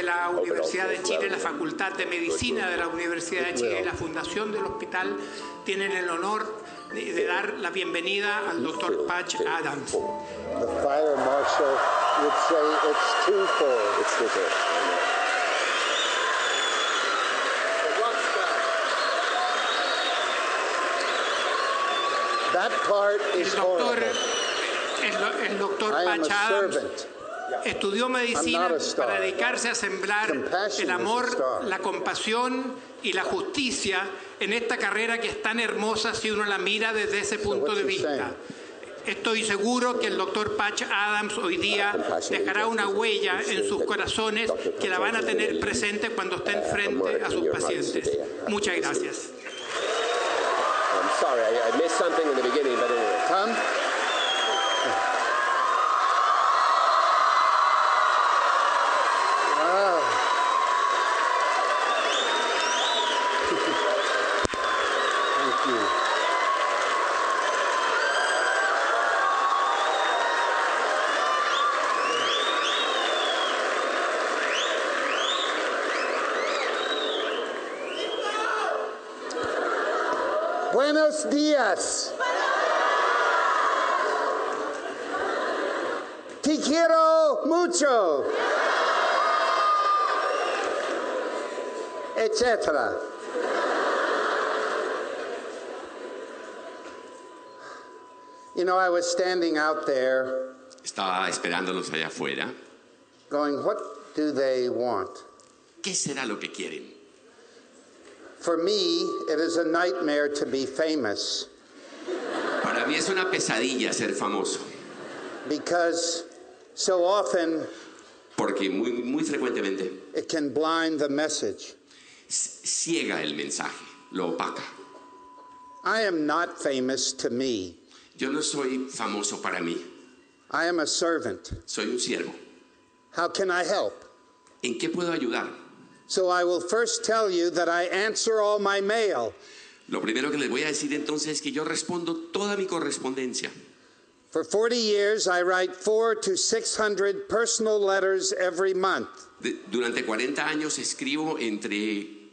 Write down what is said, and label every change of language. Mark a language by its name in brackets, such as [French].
[Spanish] Universidad de Chile, la Facultad de Medicina de la Universidad de Chile y la Fundación del Hospital tienen el honor de dar la bienvenida al doctor Patch Adams. [English] The fire marshal would say it's twofold. It's twofold. That part is horrible. [Spanish] El doctor Patch Adams estudió medicina para dedicarse a sembrar el amor, la compasión y la justicia en esta carrera que es tan hermosa si uno la mira desde ese punto de vista. Estoy seguro que el doctor Patch Adams hoy día dejará una huella en sus corazones que la van a tener presente cuando estén frente a sus pacientes. Muchas gracias. [English] I'm sorry, I missed something in the beginning, but anyway. Tom? Thank you. [Spanish] Buenos días. Te quiero mucho. Etcétera. [English] You know, I was standing out there [Spanish] Estaba esperándolos allá afuera. [English] going, what do they want? [Spanish] ¿Qué será lo que quieren? [English] For me, it is a nightmare to be famous [Spanish] Para mí es una pesadilla ser famoso, [English] because so often [Spanish] porque muy frecuentemente [English] it can blind the message. [Spanish] ciega el mensaje, lo opaca. [English] I am not famous to me. [Spanish] Yo no soy famoso para mí, [English] I am a servant. [Spanish] soy un siervo. [English] How can I help? [Spanish] ¿En qué puedo ayudar? [English] So I will first tell you that I answer all my mail. [Spanish] Lo primero que les voy a decir entonces es que yo respondo toda mi correspondencia. [English] For 40 years, I write 400 to 600 personal letters every month. [Spanish] Durante 40 años escribo entre